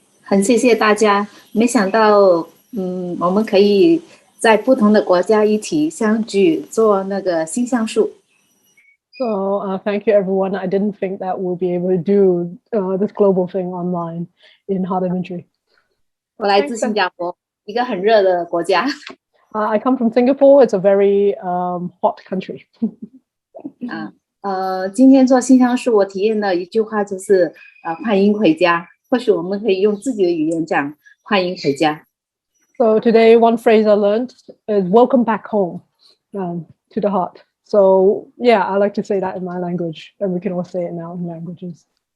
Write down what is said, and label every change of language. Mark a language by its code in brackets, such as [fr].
[zh] 很谢谢大家，没想到，我们可以在不同的国家一起相聚，做那个星象树。 [en] So thank you, everyone. I didn't think that we'll be able to do this global thing online in Heart Imagery. [zh] 我来自新加坡，一个很热的国家。 [en] I come from Singapore. It's a very hot country. [zh] 今天做星象树，我体验的一句话就是欢迎回家。或许我们可以用自己的语言讲欢迎回家。 [en] So today, one phrase I learned is "Welcome back home" to the heart. So yeah, I like to say that in my language, and we can all say it now in languages.